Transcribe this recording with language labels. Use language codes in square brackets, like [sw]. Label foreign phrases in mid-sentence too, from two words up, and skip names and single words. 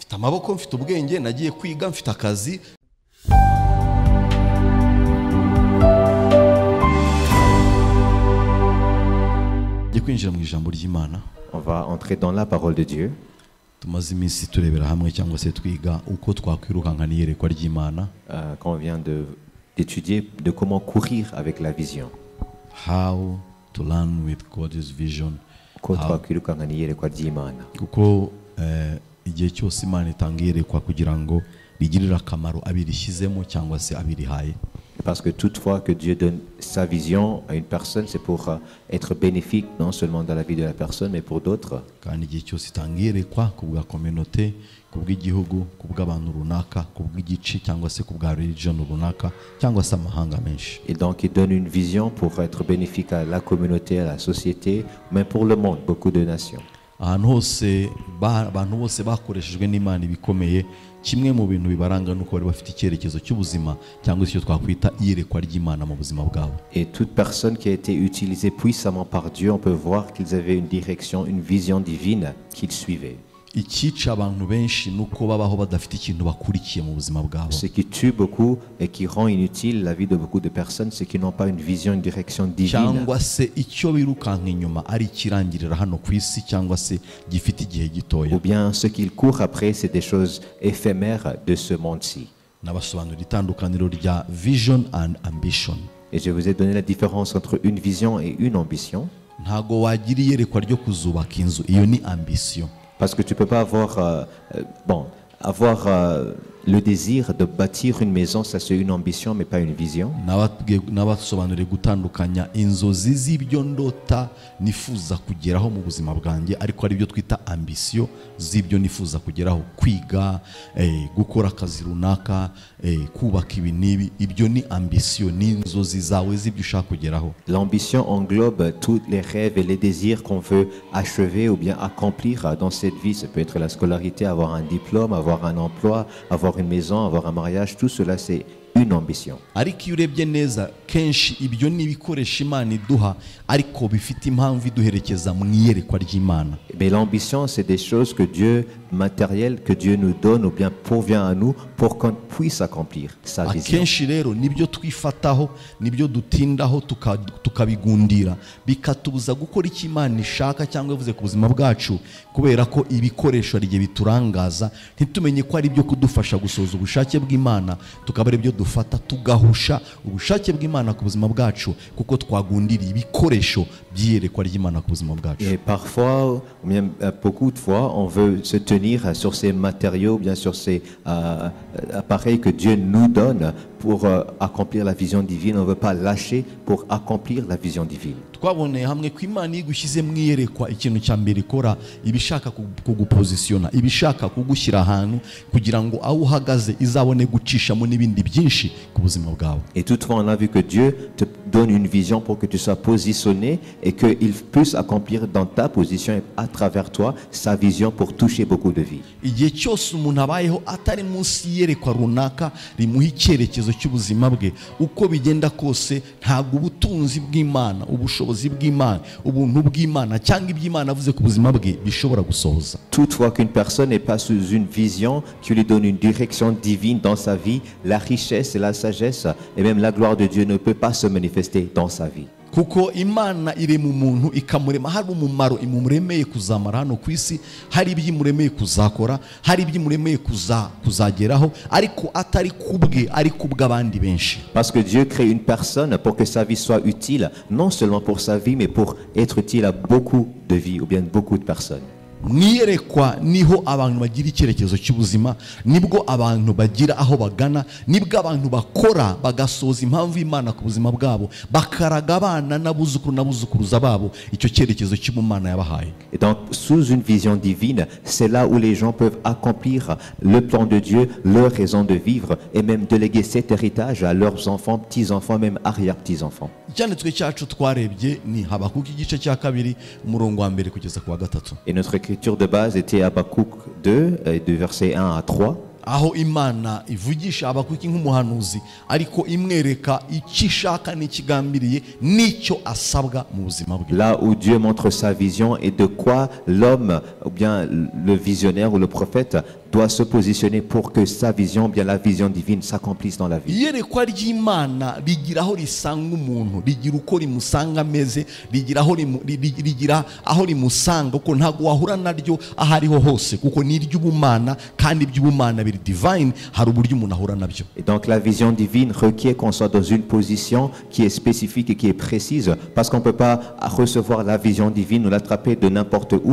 [fr] On va entrer dans la parole de Dieu. Quand on vient d'étudier de comment courir avec la vision. [en] How to learn with God's vision. [rw] Igihe cyose Imana itanga iyerekwa kugira ngo rigirire akamaro abirishyizemo cyangwa se abirihaye. [fr] Parce que toutefois que Dieu donne sa vision à une personne, c'est pour être bénéfique non seulement dans la vie de la personne, mais pour d'autres. [rw] Kandi igihe cyose itanga iyerekwa ku bwa communauté, ku bw'igihugu, ku bw'abantu runaka, ku bw'igice cyangwa se ku bwa religion runaka cyangwa se amahanga menshi. [fr] Et donc il donne une vision pour être bénéfique à la communauté, à la société, mais pour le monde, beaucoup de nations. [rw] Ahantu hose abantu bose bakoreshejwe n'Imana ibikomeye, kimwe mu bintu bibaranga nuko bari bafite icyerekezo cy'ubuzima cyangwa icyo twakwita iyerekwa ry'Imana mu buzima bwabo. [fr] Et toute personne qui a été utilisée puissamment par Dieu, on peut voir qu'ils avaient une direction, une vision divine qu'ils suivaient. [rw] Ikica abantu benshi nuko babaho badafite ikintu bakurikiye mu buzima bwabo. [fr] Ce qui tue beaucoup et qui rend inutile la vie de beaucoup de personnes, c'est qu'ils n'ont pas une vision, une direction divine. [rw] Cyangwa se icyo birukanka inyuma ari kirangirira hano ku isi cyangwa se gifite igihe gitoya. [fr] Ou bien ce qu'ils courent après, c'est des choses éphémères de ce monde-ci. [rw] Nabasobanurira itandukaniro rya [en] vision and ambition. [fr] Et je vous ai donné la différence entre une vision et une ambition. [rw] Ntago wagira iyerekwa ryo kuzubaka inzu, iyo ni ambition. [fr] Parce que tu ne peux pas avoir, le désir de bâtir une maison, ça c'est une ambition mais pas une vision. [rw] Nabasobanuriye gutandukanya inzozi z'ibyo ndota nifuza kugeraho mu buzima bwanjye, ariko ari byo twita ambition z'ibyo nifuza kugeraho, kwiga, gukora akazi runaka, kubaka ibi n'ibi, ibyo ni ambition, ni inzozi zawe z'ibyo ushaka kugeraho. [fr] L'ambition englobe tous les rêves et les désirs qu'on veut achever ou bien accomplir dans cette vie. Ça peut être la scolarité, avoir un diplôme, avoir un emploi, avoir une maison, avoir un mariage, tout cela c'est une ambition. [rw] Ariko iyo urebye neza kenshi ibyo ni ibikoresho Imana iduha ariko bifite impamvu iduherekeza mu iyerekwa ry'Imana. [fr] Mais l'ambition c'est des choses que Dieu, matérielles que Dieu nous donne ou bien pourvient à nous pour qu'on puisse accomplir sa vision. [rw] Akenshi rero nibyo twifataho, nibyo dutindaho tukabigundira, bikatubuza gukora icyo Imana ishaka cyangwa yavuze ku buzima bwacu, kubera ko ibikoresho ari biturangaza ntitumenye ko ari byo kudufasha gusoza ubushake bw'Imana, tukabare byo dufata tugahusha ubushake bw'Imana ku buzima bwacu kuko twagundiriye ibikoresho by'iyerekwa ry'Imana ku buzima bwacu. [fr] Et parfois, ou bien beaucoup de fois, on veut se tenir sur ces matériaux, bien sur ces appareils que Dieu nous donne pour accomplir la vision divine. On ne veut pas lâcher pour accomplir la vision divine. [rw] Twaboneye hamwe ko Imana igushyize mu iyerekwa ikintu cya mbere ikora ibishaka kugupositiona, ibishaka kugushyira ahantu kugira ngo aho uhagaze izabone gucishamo n'ibindi byinshi ku buzima bwawe. [fr] Et toutefois on a vu que Dieu te donne une vision pour que tu sois positionné et qu'il puisse accomplir dans ta position et à travers toi sa vision pour toucher beaucoup de vies. [rw] Igihe cyose umuntu abayeho atari munsi iyerekwa runaka rimuha icyerekezo cy'ubuzima bwe, uko bigenda kose ntabwo ubutunzi bw'Imana, ubushobozi bw'Imana, ubuntu bw'Imana cyangwa iby'Imana avuze ku buzima bwe bishobora gusohoza. [fr] Toutefois qu'une personne n'est pas sous une vision qui lui donne une direction divine dans sa vie, la richesse et la sagesse et même la gloire de Dieu ne peut pas se manifester dans sa vie. [rw] Kuko Imana iri mu muntu ikamurema, hari umumaro imuremeye kuzamara hano ku isi, hari iby'imuremeye kuzakora, hari iby'imuremeye kuzageraho, ariko atari kubwe ari kubw'abandi benshi. [fr] Parce que Dieu crée une personne pour que sa vie soit utile, non seulement pour sa vie mais pour être utile à beaucoup de vies ou bien beaucoup de personnes. [rw] Mwiyerekwa niho abantu bagira icyerekezo cy'ubuzima, nibwo abantu bagira aho bagana, nibwo abantu bakora bagasoza impamvu y'Imana ku buzima bwabo, bakaraga abana n'abuzukuru n'abuzukuruza babo icyo cyerekezo cy'Imana yabahaye. [fr] Et donc sous une vision divine, c'est là où les gens peuvent accomplir le plan de Dieu, leur raison de vivre et même de léguer cet héritage à leurs enfants, petits-enfants, même arrière-petits-enfants. [rw] Icyanditswe cyacu twarebye ni Habakuki igice cya 2 umurongo wa 1 kugeza ku wa 3. [fr] Et notre écriture de base était Habakkuk 2, du verset 1 à 3. [rw] aho Imana ivugisha Habakuki nk'umuhanuzi ariko imwereka icyo ishaka n'ikigambiriye n'icyo asabwa mu buzima bwe. [fr] Là où Dieu montre sa vision et de quoi l'homme ou bien le visionnaire ou le prophète doit se positionner pour que sa vision, bien la vision divine s'accomplisse dans la vie. [rw] Iyerekwa ry'Imana rigira aho risanga umuntu, rigira uko rimusanga ameze, rigira aho rimusanga uko ntago wahura naryo ahariho hose kuko ni iry'ubumana kandi iby'ubumana biri divine, hari uburyo umuntu ahura nabyo. [fr] Et donc la vision divine requiert qu'on soit dans une position qui est spécifique et qui est précise, parce qu'on ne peut pas recevoir la vision divine ou l'attraper de n'importe où.